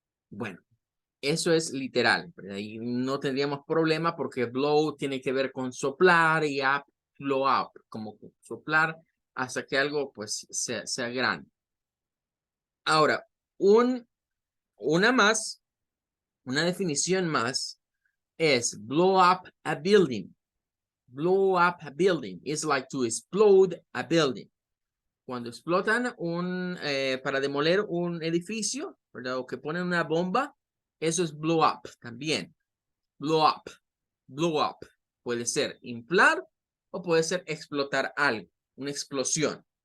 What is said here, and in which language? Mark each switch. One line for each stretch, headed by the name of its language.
Spanish: Bueno, eso es literal, ahí no tendríamos problema porque blow tiene que ver con soplar y up, blow up, como soplar hasta que algo pues sea grande. Ahora, una definición más es
English: blow up a building. Blow up a building is like to explode a building.
Spanish: Cuando explotan para demoler un edificio, ¿verdad? O que ponen una bomba, eso es blow up también. Blow up, blow up. Puede ser inflar o puede ser explotar algo, una explosión.